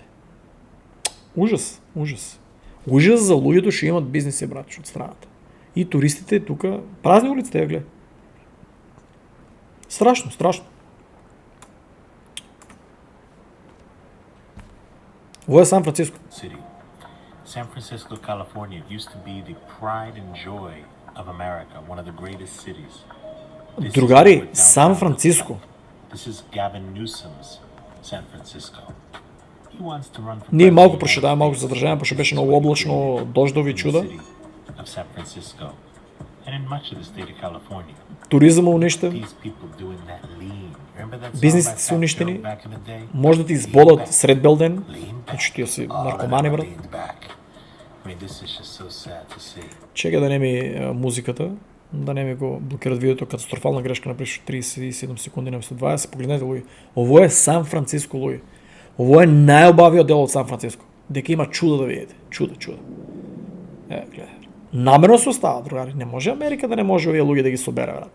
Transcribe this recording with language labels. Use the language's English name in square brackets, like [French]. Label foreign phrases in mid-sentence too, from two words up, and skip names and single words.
[Macedonian] Ужас. Ужас за луѓето што имат бизнеси, брат, од страната. И туристите тука, празни улиците, гледа. Страшно. Ово е Сан Франциско. [English] San Francisco, California used to be the pride and joy of America, one of the greatest cities. [Macedonian] Другари, Сан Франциско. [English] This is Gavin Newsom's San Francisco. He wants to run for [Macedonian] Ние малку прошетаваме, малку задржаваме, пошто беше многу облачно, дождови чуда. [English] Of San Francisco and in much of the state of California. [Macedonian] Туризмот уништен. [English] These people doing that lean. Remember that song [Macedonian] Бизнесите [English] by [Macedonian] се [English] Fat [Macedonian] унищени. [English] Joe back in the day? [Macedonian] Може да ти избодат сред белден. [English] Lean back. [Macedonian] Значи тие си наркомани, брат. [English] Leaned back. I mean, this is just so sad to see. [Macedonian] Чека да не ми музиката, да не ми го блокират видеото, катастрофална грешка, напишу 37 секунди на 20. Погледнете, луѓе. Ово е Сан Франциско, луѓе. Ово е најобавиот дел од Сан Франциско. Дека има чуда да видите. Чуда. Гледај. Намерно се остава, другари. Не може Америка да не може овие луѓе да ги собере, брат.